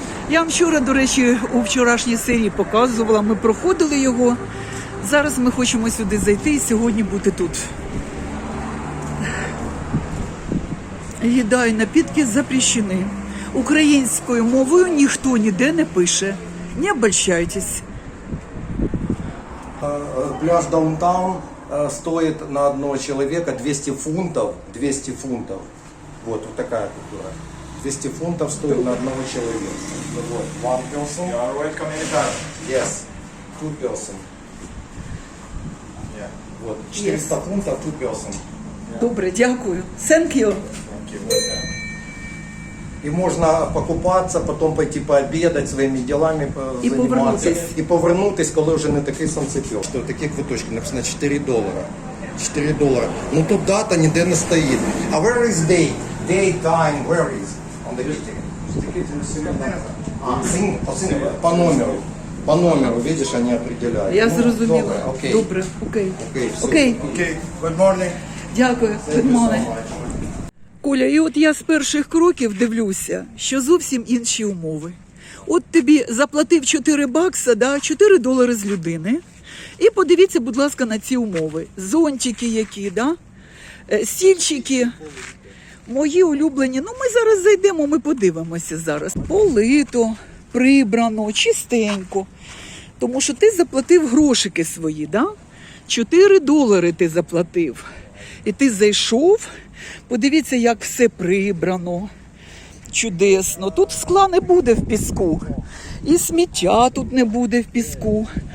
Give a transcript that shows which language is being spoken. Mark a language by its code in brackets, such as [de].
[uk] Я вам вчора, до речі, у вчорашній серії показувала. Ми проходили його. Зараз ми хочемо сюди зайти і сьогодні бути тут. Їда і напітки запрещені. Українською мовою ніхто ніде не пише. [ru] Не обольщайтесь. Пляж Даунтаун стоит на одного человека 200 фунтов. 200 фунтов. Вот такая культура. 200 фунтов стоит на одного человека. [en] Вот. One person. You are right communicator. Yes. Two person. Yeah. [ru] Вот. 400 фунтов [en] two person. [uk] Добре, дякую. [en] Thank you. Thank you. [ru] И можно покупаться, потом пойти пообедать, своими делами [uk] І [ru] заниматься. [uk] повернутись. І повернутись, коли вже не такий сонцепьок. Що такі квиточки написано $4. $4. Ну тут дата ніде не стоїть. [en] А where is date? Date, time, where is? On the ticket. [ru] По номеру. По номеру, видишь, они определяют. [uk] Я Ну, зрозуміла. добре, окей. Добре, окей. Окей, все. Окей. [en] Okay. Good morning. [uk] Дякую. [en] Thank you Good so morning. much. [uk] Коля, і от я з перших кроків дивлюся, що зовсім інші умови. От тобі заплатив $4, да, $4 з людини. І подивіться, будь ласка, на ці умови. Зонтики які, да? Стільчики. Мої улюблені. Ну, ми зараз зайдемо, ми подивимося зараз. Полито, прибрано, чистенько. Тому що ти заплатив грошики свої, да? $4 ти заплатив. І ти зайшов, подивіться, як все прибрано. Чудесно. Тут скла не буде в піску. І сміття тут не буде в піску.